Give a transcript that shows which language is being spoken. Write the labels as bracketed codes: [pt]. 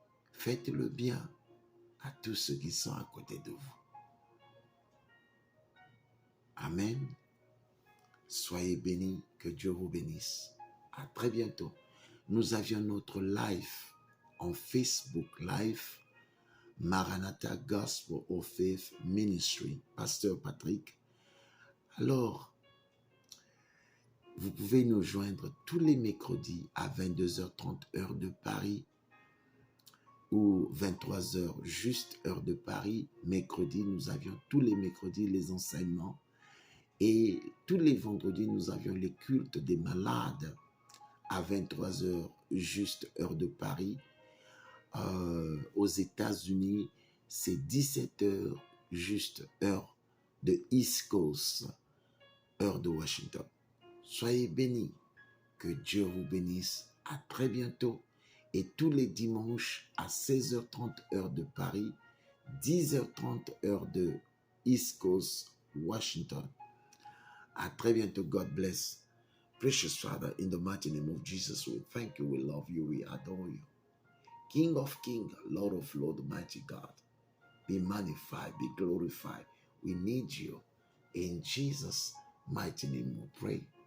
[fr] Faites le bien à tous ceux qui sont à côté de vous. Amen. Soyez bénis. Que Dieu vous bénisse. À très bientôt. Nous avions notre live en Facebook Live. Maranatha Gospel of Faith Ministry. Pasteur Patrick. Alors, vous pouvez nous joindre tous les mercredis à 22h30 heure de Paris ou 23h juste heure de Paris. Mercredi, nous avions tous les mercredis les enseignements et tous les vendredis, nous avions les cultes des malades à 23h juste heure de Paris. Aux États-Unis, c'est 17h juste heure de East Coast, heure de Washington. Soyez bénis. Que Dieu vous bénisse. À très bientôt. Et tous les dimanches à 16h30 heure de Paris, 10h30 heure de East Coast, Washington. À très bientôt. [en] God bless. Precious Father, in the mighty name of Jesus, we thank you, we love you, we adore you. King of kings, Lord of lords, mighty God. Be magnified, be glorified. We need you. In Jesus' mighty name we pray.